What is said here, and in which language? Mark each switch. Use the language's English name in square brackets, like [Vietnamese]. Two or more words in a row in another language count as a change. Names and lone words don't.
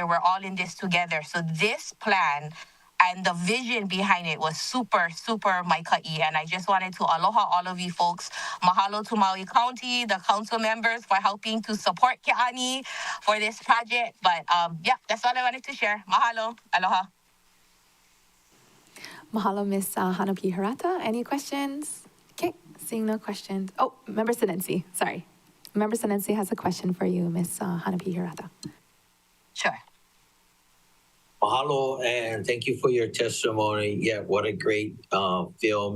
[English] We're all in this together. So this plan and the vision behind it was super, super Maikai. And I just wanted to aloha all of you folks. Mahalo to Maui County, the council members for helping to support Ke'ani for this project. But yeah, that's all I wanted to share. [Hawaiian] Mahalo. Aloha. [English] Mahalo, Miss Hanapi Hirata. Any questions? Okay, seeing no questions. Oh, Member Sinensi, sorry. Member Sinensi has a question for you, Miss Hanapi Hirata. Sure. Mahalo, and thank you for your testimony. Yeah, what a great film.